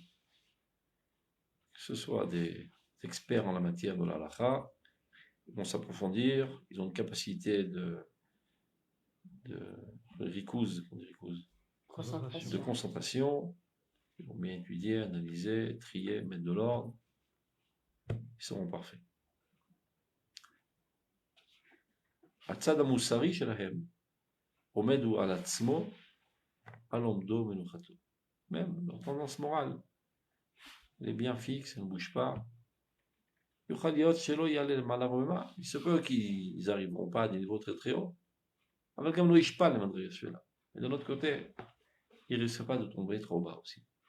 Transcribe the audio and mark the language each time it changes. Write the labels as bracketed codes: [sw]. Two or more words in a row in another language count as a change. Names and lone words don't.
[fr] Que ce soit des experts en la matière de la halakha, ils vont s'approfondir, ils ont une capacité de concentration, ils vont bien étudier, analyser, trier, mettre de l'ordre, ils seront parfaits. [he] הצד המוסרי שלהם עומד הוא על עצמו, על עומדו ומנוחתו. [fr] Même leur tendance morale, elle est bien fixe, elle ne bouge pas. Il se peut qu'ils n'arriveront pas à des niveaux très très hauts. Mais comme nous, pas les madrigas celui-là. Et de l'autre côté, ils ne risquent pas de tomber trop bas aussi.